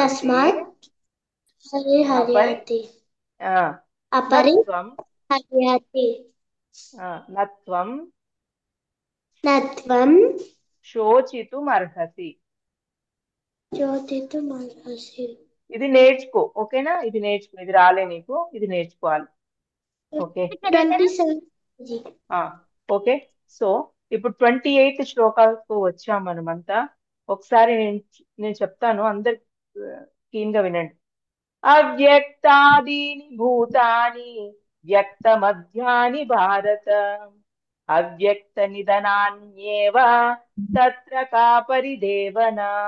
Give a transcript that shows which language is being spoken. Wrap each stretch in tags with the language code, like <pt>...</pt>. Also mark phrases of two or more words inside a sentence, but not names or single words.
<sa>तस्मात् अपरि हरिहर्याति నత్వం अपरिहर्याति నత్వం न त्वं శోచితుమర్హసి चोदितुमर्हसि</sa> <te>ఇది నేర్చుకో ఓకేనా ఇది నేర్చుకో ఇది రాలే నీకు ఇది నేర్చుకోవాలి ఓకే 27</te> <en>okay so</en> <te>ఇప్పుడు 28th శ్లోకాలకు వచ్చాం మనమంతా ఒకసారి నేను చెప్తాను అందరు keen గా వినండి</te> <sa>अव्यक्तादीनि भूतानि व्यक्त मध्यानि भारत अव्यक्त निधनान्येव तत्र का परिदेवना</sa>